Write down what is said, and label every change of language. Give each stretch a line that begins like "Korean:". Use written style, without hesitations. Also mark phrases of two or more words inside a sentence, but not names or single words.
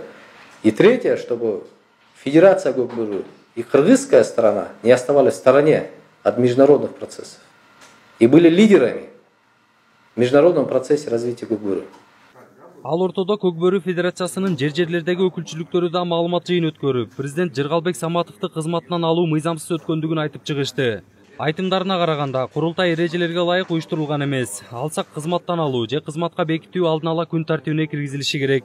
Russian: И третье, чтобы Федерация Көкбөрү и кыргызская сторона не оставались в стороне от международных процессов и были лидерами в международном процессе развития Көкбөрү.
Kyrgyz: Ал ортодо Көкбөрү Федерациясынын жер-жерлердеги өкүлчүлүктөрү да маалымат жыйын өткөрүп, президент Жыргалбек Саматовду кызматынан алуу мыйзамсыз өткөндүгүн айтып чыгышты. Айтымдарына караганда, курултай эрежелерге ылайык уюштурулган эмес. Алсак кызматтан алуу же кызматка бекитүү алдын ала күн тартибине киргизилиши керек.